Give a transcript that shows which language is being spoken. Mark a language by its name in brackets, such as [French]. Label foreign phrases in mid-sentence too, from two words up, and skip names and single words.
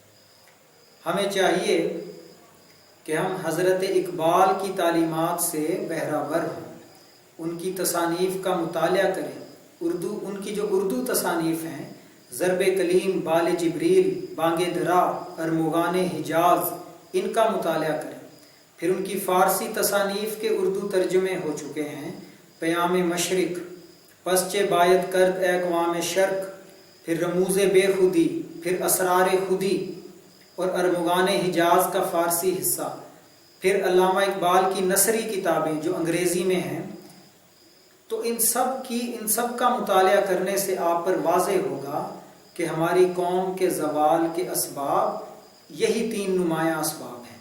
[Urdu] ہمیں چاہیے کہ ہم حضرت اقبال کی تعلیمات سے بہرہ ہوں، ان کی تصانیف کا مطالعہ کریں۔ ان کی جو اردو تصانیف ہیں، ضرب کلیم، بال جبریل، بانگ درا، ارمغان حجاز، ان کا مطالعہ کریں۔ پھر ان کی فارسی تصانیف کے اردو ترجمے ہو چکے ہیں، پیام مشرق، پسچے باید کرد اقوام شرق، پھر رموز بے خودی، پھر اسرار خودی، اور ارمغان حجاز کا فارسی حصہ، پھر علامہ اقبال کی نثری کتابیں جو انگریزی میں ہیں۔ تو ان سب کا مطالعہ کرنے سے آپ پر واضح ہوگا کہ ہماری قوم کے زوال کے اسباب یہی 3 نمایاں اسباب ہیں۔